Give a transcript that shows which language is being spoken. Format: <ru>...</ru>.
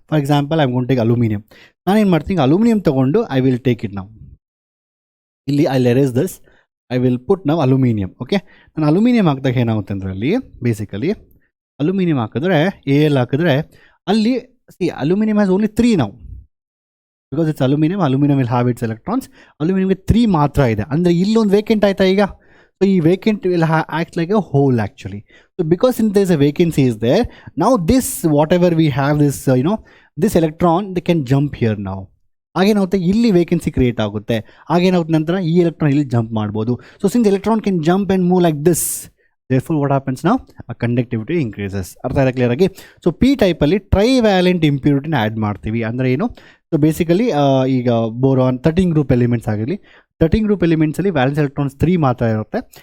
<en>For example I gonna take aluminium.</en> <kn>ನಾನೇನು ಮಾಡ್ತೀನಿ,</kn> <en>aluminium</en> <kn>ತೊಗೊಂಡು</kn> <en>I will take it ನಾವು ಇಲ್ಲಿ I erase this, I will put ನಾವು aluminium.</en> <kn>ಓಕೆ, ನಾನು ಅಲ್ಯೂಮಿನಿಯಂ ಹಾಕಿದಾಗ ಏನಾಗುತ್ತೆ ಅಂದರೆ ಅಲ್ಲಿ ಬೇಸಿಕಲಿ ಅಲ್ಯೂಮಿನಿಯಂ ಹಾಕಿದ್ರೆ ಎಲ್ ಹಾಕಿದ್ರೆ ಅಲ್ಲಿ</kn> <en>aluminium has only 3</en> <kn>ನಾವು,</kn> <en>Because it's aluminium will have its electrons.</en> <kn>ಅಲ್ಯೂಮಿನಿಯಂಗೆ 3 ಮಾತ್ರ ಇದೆ, ಅಂದರೆ ಇಲ್ಲೊಂದು ವೇಕೆಂಟ್ ಆಯ್ತಾ ಈಗ.</kn> <en>So</en> <kn>ಈ</kn> <en>vacant will act like a hole actually. So because since there is a vacancy is there, now this whatever we have this this electron they can jump here now.</en> <kn>ಆಗೇನಾಗುತ್ತೆ, ಇಲ್ಲಿ vacancy create ಆಗುತ್ತೆ. ಆಗೇನಾಗುತ್ತೆ ನಂತರ ಈ electron ಇಲ್ಲಿ jump ಮಾಡ್ಬೋದು.</kn> <en>So since electron can jump and move like this, therefore what happens now, a conductivity increases.</en> <kn>ಅರ್ಥ ಆಯ್ತಾ clear ಆಗಿ? So P ಟೈಪಲ್ಲಿ ಟ್ರೈವ್ಯಾಲೆಂಟ್ ಇಂಪ್ಯೂರಿಟಿನ ಆ್ಯಡ್ ಮಾಡ್ತೀವಿ. ಅಂದರೆ ಏನು, ಸೊ ಬೇಸಿಕಲಿ ಈಗ ಬೋರಾನ್ 13 ಗ್ರೂಪ್ ಎಲಿಮೆಂಟ್ಸ್ ಆಗಿರಲಿ, 13 ಗ್ರೂಪ್ ಎಲಿಮೆಂಟ್ಸಲ್ಲಿ ವ್ಯಾಲೆನ್ಸ್ ಎಲೆಕ್ಟ್ರಾನ್ಸ್ 3 ಮಾತ್ರ ಇರುತ್ತೆ.</kn>